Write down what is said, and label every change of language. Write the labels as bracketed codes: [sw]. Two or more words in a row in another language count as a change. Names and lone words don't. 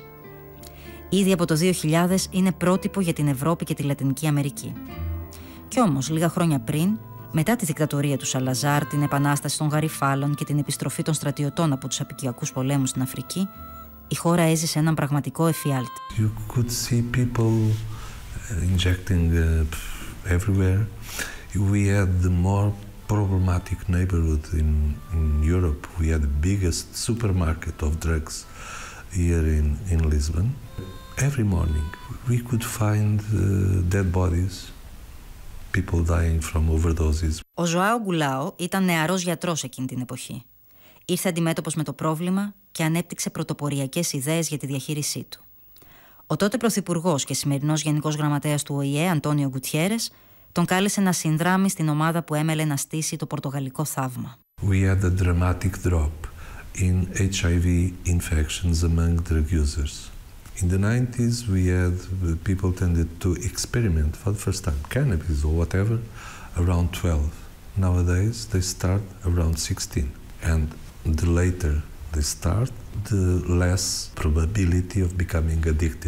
[el] Ήδη από το 2000 είναι πρότυπο για την Ευρώπη και τη Λατινική Αμερική. Κι όμως, λίγα χρόνια πριν, μετά τη δικτατορία του Σαλαζάρ, την επανάσταση των Γαριφάλων και την επιστροφή των στρατιωτών από τους απικιακούς πολέμους στην Αφρική, η χώρα έζησε έναν πραγματικό εφιάλτη. [en] You could see people injecting everywhere. We had the more problematic neighborhood in Europe. We had the biggest supermarket of drugs here in Lisbon. Every morning we could find dead bodies, people dying from overdoses. [el] Ο Ζωάο Γκουλάο ήταν νεαρός γιατρός εκείνη την εποχή. Ήρθε αντιμέτωπος με το πρόβλημα και ανέπτυξε πρωτοποριακές ιδέες για τη διαχείρισή του. Ο τότε πρωθυπουργός και σημερινός γενικός γραμματέας του ΟΗΕ, Αντώνιο Γκουτιέρες, τον κάλεσε να συνδράμει στην ομάδα που έμελε να στήσει το πορτογαλικό θαύμα. [en] We had a dramatic drop in HIV infections among drug users. In the 90s, we had people tended to experiment for the first time, cannabis or whatever, around 12. Nowadays, they start around 16. And the later they start, the less probability of becoming addicted.